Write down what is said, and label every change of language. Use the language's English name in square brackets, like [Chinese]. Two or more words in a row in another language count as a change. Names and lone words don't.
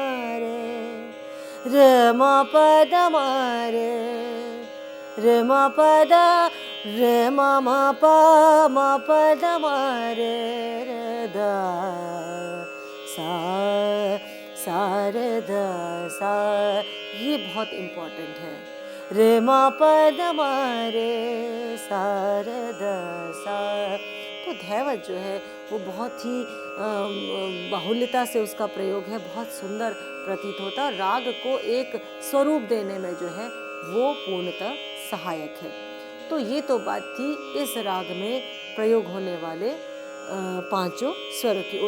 [Hindi] रे म प द म रे म प द रे म प द म रे द सा रे द सा। ये बहुत इम्पोर्टेंट है। रे म प द म रे सा रे द सा। तो धैवत जो है वो बहुत ही बाहुल्यता से उसका प्रयोग है, बहुत सुंदर प्रतीत होता है। राग को एक स्वरूप देने में जो है वो पूर्णतः सहायक है। तो ये तो बात थी इस राग में प्रयोग होने वाले पांचों स्वरों की।